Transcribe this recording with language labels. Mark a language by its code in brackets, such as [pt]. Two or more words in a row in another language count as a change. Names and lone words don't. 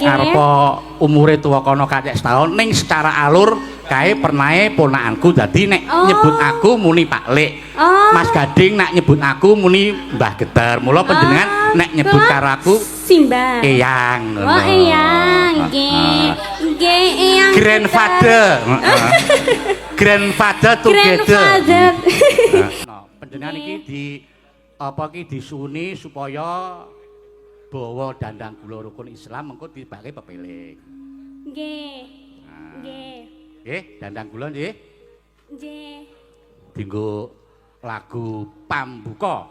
[jv] arepa umure tuwa kono kacek setahun ning secara alur kae pernahe ponakanku dadi nek Oh. nyebut aku muni Pak Lek. Oh. Mas Gading nek nyebut aku muni Mbah Geter. Mula panjenengan nek nyebut Kula karo aku Simbah. Eyang. Oh iya, nggih. Nggih, Eyang. [en] Grandfather. Heeh. Grandfather together. Grandfather. [jv] Nah, panjenengan iki di apa ki disuni supaya bawa dandang gula rukun Islam mengko dibake pepeling. Nggih. Nggih. Nggih, dandang gula nggih. Nggih. Dinggo lagu pambuka.